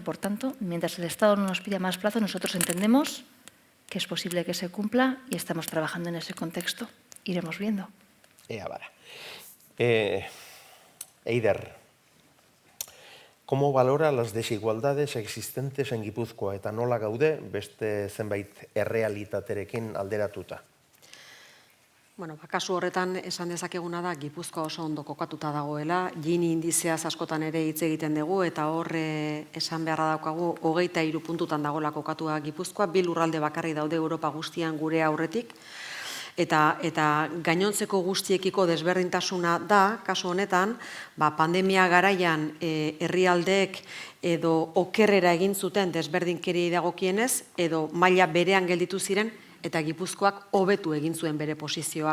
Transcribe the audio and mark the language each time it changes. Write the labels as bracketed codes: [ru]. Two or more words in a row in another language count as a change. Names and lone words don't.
[es] Por tanto, mientras el Estado no nos pida más plazo, nosotros entendemos que es posible que se cumpla y estamos trabajando en ese contexto. Iremos viendo. Eider, ¿cómo valora las desigualdades existentes en Gipuzkoa [eu] eta nola gaude beste zenbait errealitaterekin alderatuta? Kasu horretan esan dezakeguna da Gipuzkoa oso ondo kokatuta dagoela, Gini indizeaz askotan ere hitz egiten dugu eta hor esan beharra daukagu 23 puntutan dagoela kokatua Gipuzkoa, 2 lurralde bakarrik daude Europa guztian gure aurretik, eta gainontzeko guztiekiko desberdintasuna da, kasu honetan, pandemia garaian herrialdeek edo okerrera egin zuten desberdinkeriei dagokienez, edo maila berean gelditu ziren, eta Gipuzkoak hobetu egin zuen bere posizioa.